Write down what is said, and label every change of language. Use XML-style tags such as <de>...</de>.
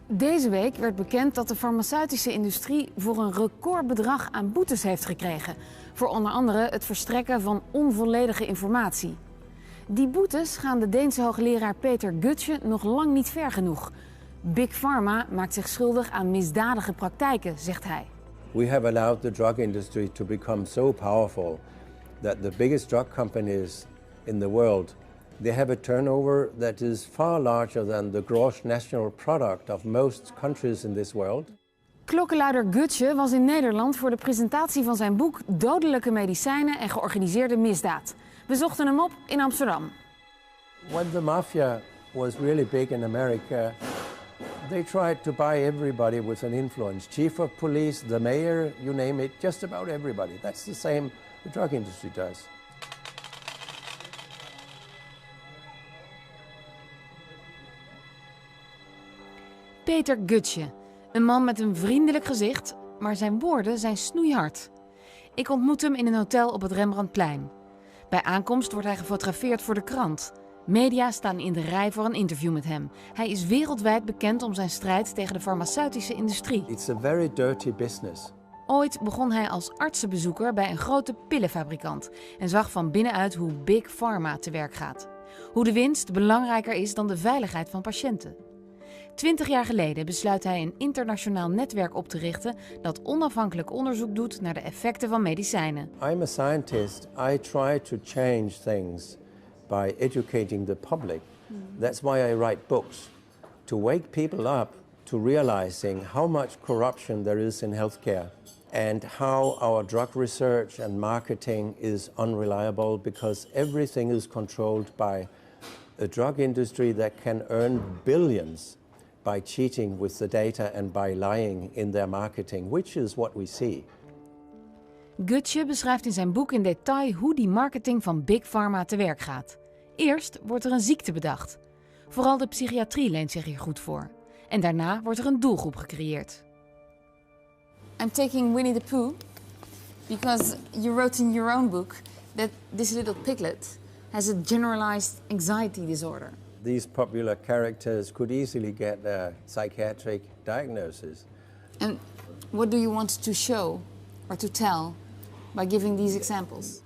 <nl>Deze week werd bekend dat de farmaceutische industrie voor een recordbedrag aan boetes heeft gekregen. Voor onder andere het verstrekken van onvolledige informatie. Die boetes gaan de Deense hoogleraar Peter Gutsche nog lang niet ver genoeg. Big Pharma maakt zich schuldig aan misdadige praktijken, zegt hij.</nl> <en>We have allowed the drug industry to become so powerful that the biggest drug companies in the world, they have a turnover that is far larger than the gross national product of most countries in this world.</en> <nl>Klokkenluider Gutsche was in Nederland voor de presentatie van zijn boek Dodelijke medicijnen en georganiseerde misdaad. We zochten hem op in Amsterdam.</nl> <en>When the mafia was really big in America, they tried to buy everybody with an influence. Chief of police, the mayor, you name it, just about everybody. That's the same the drug industry does.</en> <nl>Peter Gutsche, een man met een vriendelijk gezicht, maar zijn woorden zijn snoeihard. Ik ontmoet hem in een hotel op het Rembrandtplein. Bij aankomst wordt hij gefotografeerd voor de krant. Media staan in de rij voor een interview met hem. Hij is wereldwijd bekend om zijn strijd tegen de farmaceutische industrie.</nl> <en>It's a very dirty business.</en> <nl>Ooit begon hij als artsenbezoeker bij een grote pillenfabrikant en zag van binnenuit hoe Big Pharma te werk gaat. Hoe de winst belangrijker is dan de veiligheid van patiënten. 20 jaar geleden besluit hij een internationaal netwerk op te richten dat onafhankelijk onderzoek doet naar de effecten van medicijnen.</nl> <en>I'm a scientist. I try to change things by educating the public. That's why I write books, to wake people up to realizing how much corruption there is in healthcare and how our drug research and marketing is unreliable because everything is controlled by a drug industry that can earn billions by cheating with the data and by lying in their marketing, which is what we see.</en> <nl>Gutsche beschrijft in zijn boek in detail hoe die marketing van Big Pharma te werk gaat. Eerst wordt er een ziekte bedacht. Vooral de psychiatrie leent zich hier goed voor. En daarna wordt er een doelgroep gecreëerd.</nl> <en>I'm taking Winnie the Pooh because you wrote in your own book that this little piglet has a generalized anxiety disorder. These popular characters could easily get a psychiatric diagnosis. And what do you want to show or to tell by giving these examples?</en>